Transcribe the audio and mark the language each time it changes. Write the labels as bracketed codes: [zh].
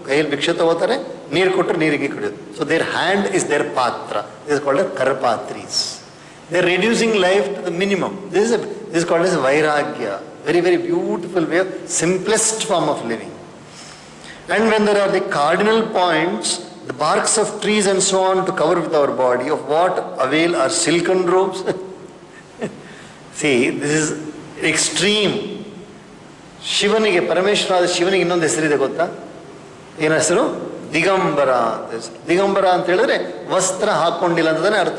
[kn] ಕೈಯಲ್ಲಿ ಭಿಕ್ಷೆ ತಗೋತಾರೆ, ನೀರು ಕೊಟ್ಟರೆ ನೀರಿಗೆ ಕುಡಿಯೋದು. [en] So their hand is their ಪಾತ್ರ. This called as ಕರಪಾತ್ರೀಸ್. They are reducing life to the minimum. This called as ವೈರಾಗ್ಯ. Very very beautiful way of simplest form of living. And when there are the cardinal points, the barks of trees and so on to cover with our body, of what avail are silken robes? See, this is extreme. [kn] ಶಿವನಿಗೆ, ಪರಮೇಶ್ವರಾದ ಶಿವನಿಗೆ ಇನ್ನೊಂದು ಹೆಸರಿದೆ ಗೊತ್ತಾ? ಏನು ಹೆಸರು? ದಿಗಂಬರ ಅಂತ ಹೆಸರು. ದಿಗಂಬರ ಅಂತ ಹೇಳಿದ್ರೆ ವಸ್ತ್ರ ಹಾಕೊಂಡಿಲ್ಲ ಅಂತಲೇ ಅರ್ಥ.